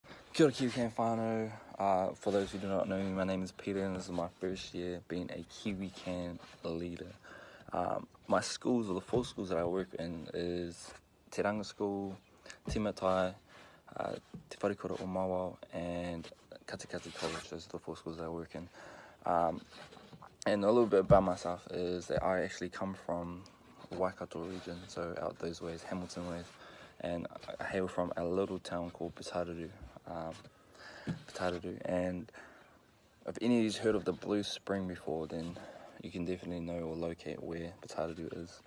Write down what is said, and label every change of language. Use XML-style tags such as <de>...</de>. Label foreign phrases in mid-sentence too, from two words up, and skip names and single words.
<mi>Kia ora Kiwi Can whānau.</mi> <en>For those who do not know me, my name is Peter and this is my first year being a Kiwi Can leader. My schools, or the four schools that I work in, is Te Ranga School, Te Matai, Te Wharikura o Mawao, and Katikati College. Those are the four schools that I work in. And a little bit about myself is that I actually come from the Waikato region, so out those ways, Hamilton ways, and I hail from a little town called Putararu. And if any of you's heard of the Blue Spring before, then you can definitely know or locate where Putararu is.</en>